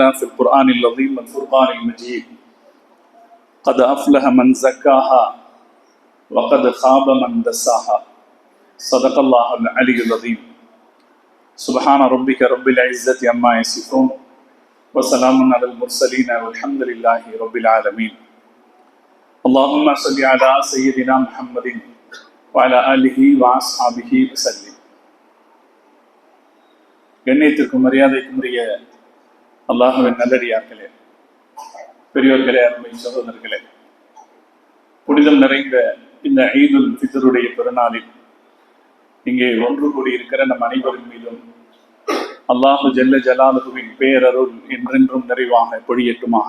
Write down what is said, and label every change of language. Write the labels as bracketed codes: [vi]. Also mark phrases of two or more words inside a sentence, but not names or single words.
[ar] في القرآن العظيم والفرقان المجيد قد أفلح من زكاها وقد خاب من دساها صدق الله العلي العظيم سبحان ربك رب العزة عما يصفون وسلام على المرسلين والحمد لله رب العالمين اللهم صل على سيدنا محمد وعلى آله وأصحابه وسلم. [ta] கண்ணியத்திற்கும் மரியாதைக்கும் உரிய அல்லாஹ்வின் நல்லடியார்களே, பெரியோர்களே, அருமை சகோதரர்களே, புனிதம் நிறைந்த இந்த ஈதுல் ஃபித்ருடைய பெருநாளில் இங்கே ஒன்று கூடியிருக்கிற நம் அனைவரின் மீதும் [ar] الله جل جلاله [ta] பேரருள் என்றென்றும் நிறைவாக பொழியட்டுமாக.